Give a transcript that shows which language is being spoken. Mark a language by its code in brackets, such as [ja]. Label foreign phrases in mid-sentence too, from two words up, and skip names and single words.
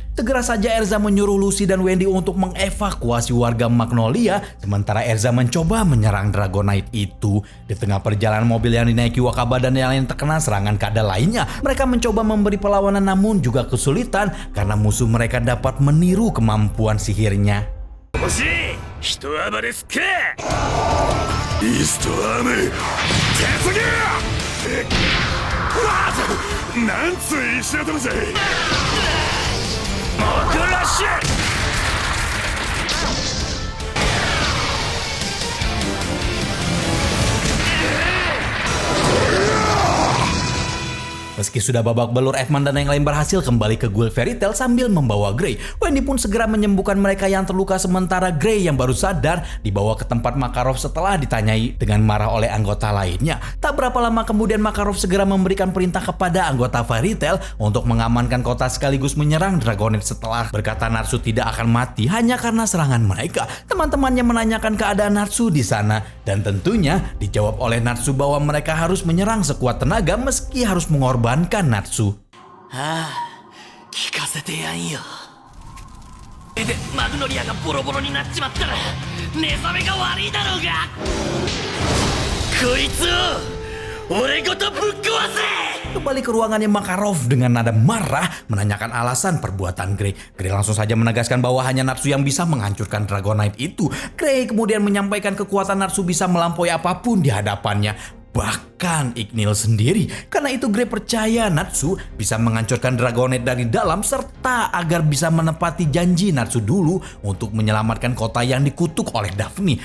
[id] Segera saja Erza menyuruh Lucy dan Wendy untuk mengevakuasi warga Magnolia, sementara Erza mencoba menyerang Dragonite itu. Di tengah perjalanan mobil yang dinaiki Wakaba dan yang lain terkena serangan kadal lainnya. Mereka mencoba memberi perlawanan namun juga kesulitan karena musuh mereka dapat meniru kemampuan sihirnya. 欲しい人暴れすけイーストアーム鉄芸なんつう石頭ぜモクラッシュ Meski sudah babak belur, Elfman dan yang lain berhasil kembali ke Guild Fairy Tail sambil membawa Grey. Wendy pun segera menyembuhkan mereka yang terluka, sementara Grey yang baru sadar dibawa ke tempat Makarov setelah ditanyai dengan marah oleh anggota lainnya. Tak berapa lama kemudian Makarov segera memberikan perintah kepada anggota Fairy Tail untuk mengamankan kota sekaligus menyerang Dragonite setelah berkata Natsu tidak akan mati hanya karena serangan mereka. Teman-temannya menanyakan keadaan Natsu di sana dan tentunya dijawab oleh Natsu bahwa mereka harus menyerang sekuat tenaga meski harus mengorbankan Natsu. [ja] 聞かせてやんよ。でマグノリアがボロボロになっちまったら寝覚めが悪いだろうが。こいつを俺ごとぶっ壊せ。 [id] Kembali ke ruangannya Makarov dengan nada marah menanyakan alasan perbuatan Grey. Grey langsung saja menegaskan bahwa hanya Natsu yang bisa menghancurkan Dragonite itu. Grey kemudian menyampaikan kekuatan Natsu bisa melampaui apapun di hadapannya. Bahkan Ignil sendiri. Karena itu Grey percaya Natsu bisa menghancurkan Dragonite dari dalam serta agar bisa menepati janji Natsu dulu untuk menyelamatkan kota yang dikutuk oleh Daphne.